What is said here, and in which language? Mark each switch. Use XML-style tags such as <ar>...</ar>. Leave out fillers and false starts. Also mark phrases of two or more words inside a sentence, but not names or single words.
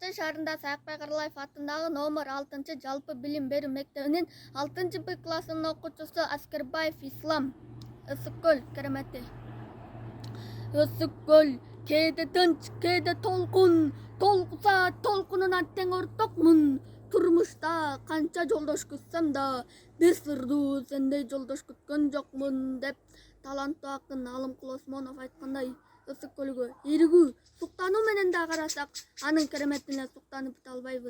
<kk>жылдарында Саякбай Каралаев атындағы номер 6 жалпы білім беру мектебінің 6 Б классының оқушысы Аскербаев Ислам.</kk> <ky>Ысыккөл керемети. Ысыккөл кейде тынч, кейде толкун, толкуса толкунунан тең ортокмун. Турмушта канча жолдош күтсем да, бир сырдуу сендей жолдош күткөн жокмун деп таланттуу акын Алымкул Осмонов айткандай, Ысыккөлгө ийригүү суктануу менен да карасак, анын кереметине суктанып бите албайбыз.</ky>